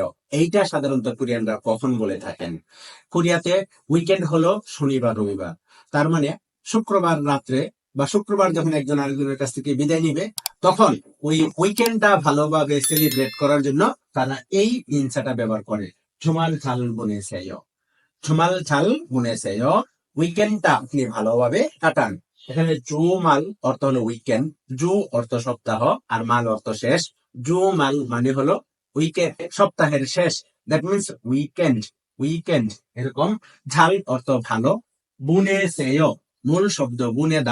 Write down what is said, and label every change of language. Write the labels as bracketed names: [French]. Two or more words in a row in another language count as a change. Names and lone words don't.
[Bangla] এইটা সাধারণত কোরিয়ানরা কখন বলে থাকেন? কোরিয়াতে উইকেন্ড হলো শনিবার রবিবার, তার মানে শুক্রবার রাত্রে বা শুক্রবার যখন একজন আরেকজনের কাছ থেকে বিদায় নিবে, তখন ওই উইকেন্ডটা ভালোভাবে সেলিব্রেট করার জন্য তারা এই ইনসাটা ব্যবহার করে, [Korean] 주말 잘 보내세요। 주말 잘 보내세요। [Bangla] উইকেন্ডটা আপনি ভালোভাবে কাটান। এখানে জুমাল অর্থ হলো উইকেন্ড, জু অর্থ সপ্তাহ, আর মাল অর্থ শেষ। জুমাল মানে হলো উইকেন্ড, সপ্তাহের শেষ। [English] that means weekend, weekend এরকম। [Bangla] ঝাল অর্থ ভালো। বুনেছে요 মূল শব্দ বুনেদা।